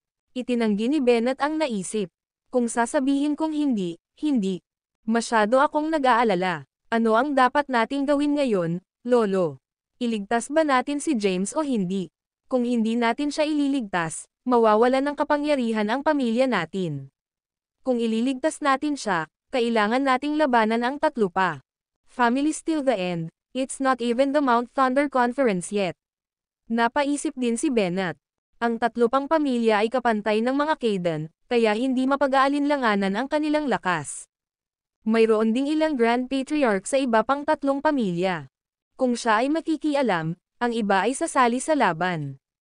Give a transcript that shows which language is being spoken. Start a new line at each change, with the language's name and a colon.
Filipino: Itinanggi ni Bennett ang naisip. Kung sasabihin kong hindi, hindi. Masyado akong nag-aalala. Ano ang dapat nating gawin ngayon, Lolo? Iligtas ba natin si James o hindi? Kung hindi natin siya ililigtas, mawawalan ng kapangyarihan ang pamilya natin. Kung ililigtas natin siya, kailangan nating labanan ang 3 pa.
English: Family till the end, it's not even the Mount Thunder Conference yet.
Filipino: Napaisip din si Bennett. Ang 3 pang pamilya ay kapantay ng mga Kayden, kaya hindi mapag-aalinlanganan ang kanilang lakas. Mayroon ding ilang Grand Patriarch sa iba pang 3 pamilya. Kung siya ay makikialam, ang iba ay sasali sa laban.